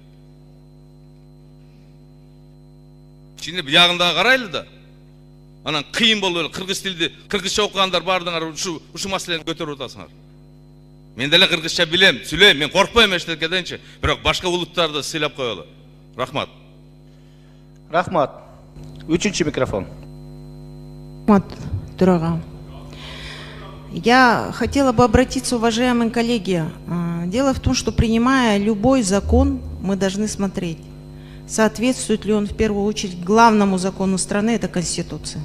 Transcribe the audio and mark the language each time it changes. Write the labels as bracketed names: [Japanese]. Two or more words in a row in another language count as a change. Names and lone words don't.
[Kyrgyz] Чине биягында карайлы да. Анан кыйын болуп эле кыргыз тилди, кыргызча окугандар бардыгар ушу маселени көтөрүп атасыңар. Мен деле кыргызча билем, сүйлөйм, мен коркпойм эчтекеденчи, бирок башка улуттарды сыйлап коелу. Рахмат. Рахмат. Үчүнчү микрофон. [Russian] Дорога. Я хотела бы обратиться, уважаемые коллеги. Дело в том, что принимая любой закон, мы должны смотреть, соответствует ли он в первую очередь главному закону страны, это Конституция.